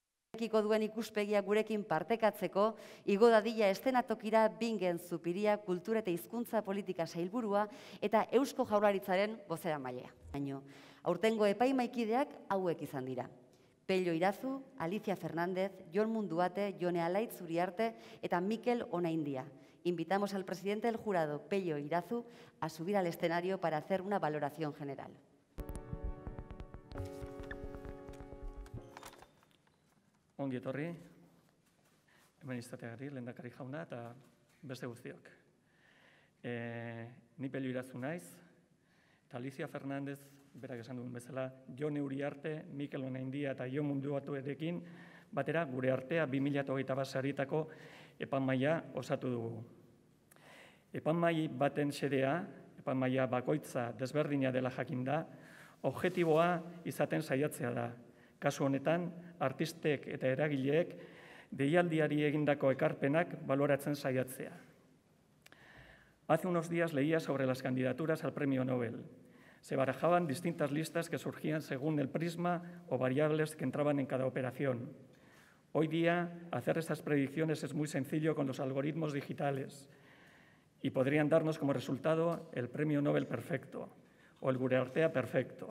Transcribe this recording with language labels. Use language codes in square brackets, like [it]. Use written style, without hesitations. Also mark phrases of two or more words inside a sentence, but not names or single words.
[eu] Ekiko duen ikuspegia gurekin partekatzeko, igo dadila eszenatokira Bingen Zupiria Kultura eta Hizkuntza Politika Sailburua eta Eusko Jaurlaritzaren bozeramailea. Aurtengo epaimahaikideak hauek izan dira. Pello Irazu, Alicia Fernández, Jon Munduate, Jone Alaitz Uriarte eta Mikel Onaindia. [es] Invitamos al presidente del jurado, Pello Irazu, a subir al escenario para hacer una valoración general. [eu] Ongi etorri, hemen izateagari, lehendakari jauna eta beste guztiok. Ni Pello Irazu naiz, eta Alicia Fernández, berak esan duen bezala, Jone Uriarte, Mikel Onaindia eta Jon Munduatuerekin batera gure artea 2021 saritako epaimahaia osatu dugu. Epaimahai baten xedea, epaimahaia bakoitza desberdina dela jakinda, objektiboa izaten saiatzea da. Kasu honetan, artistek eta eragileek deialdiari egindako ekarpenak baloratzen saiatzea. [es] Hace unos días leía sobre las candidaturas al Premio Nobel. Se barajaban distintas listas que surgían según el prisma o variables que entraban en cada operación. Hoy día, hacer estas predicciones es muy sencillo con los algoritmos digitales y podrían darnos como resultado el Premio Nobel perfecto o el Gure Artea perfecto.